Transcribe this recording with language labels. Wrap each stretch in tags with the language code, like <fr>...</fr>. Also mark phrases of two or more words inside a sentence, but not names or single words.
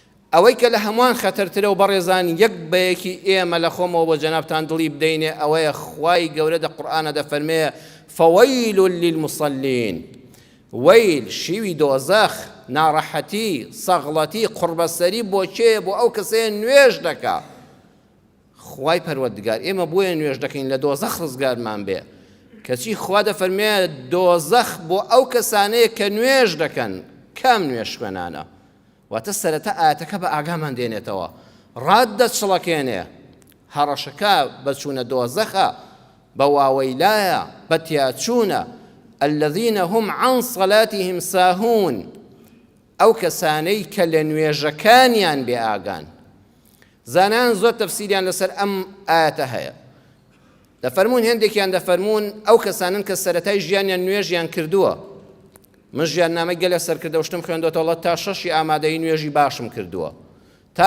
<ckb>ئەوەی کە لە هەمووان خەتەرترە و بەڕێزان یەک بەیەکی ئێمە لە خۆمەوە بۆ جەنابتان دڵی بدەینێ ئەوەیە خوای گەورە لە قورئانە دەفەرمێ</ckb> <ar>فەوەیل للمصلین</ar> <ckb>وەیل شیوی دۆزەخ ناڕەحەتی سەغڵەتی قوربەسەری بۆ کێ بۆ ئەو کەسەیە نوێژ دەکا خوای پەروەردگار ئێمە بۆیە نوێژ دەکەین لە دۆزەخ ڕزگارمان بێ کەچی خوا دەفەرمێ دۆزەخ بۆ ئەو کەسانەیە کە نوێژ دەکەن کام نوێژ خوێنانە واتە سەرەتا ئاەتەکە بە ئاگامان دێنێتەوە ڕاد دەچڵەکێنێ هەڕەشەکە بەچوونە دۆزەخە بە واوەیلایە بە تیاچوونە</ckb> <ar>الذين هم عن صلاتهم ساهون</ar> <ckb>ئەو کەسانەی کە لە نوێژەکانیان بێ ئاگان زانان زۆر تەفسیریان لەسەر ئەم ئاەتە هەیە دەفەرمون هێندێکیان دەفەرمون ئەو کەسانن کە سەرەتای ژیانیان نوێژیان کردووە من ژیاننامەی گەلێ سەرکردەوەشتم خوێندۆتەوە تا 6 ئامادەی نوێژی باشم کردووە تا</ckb>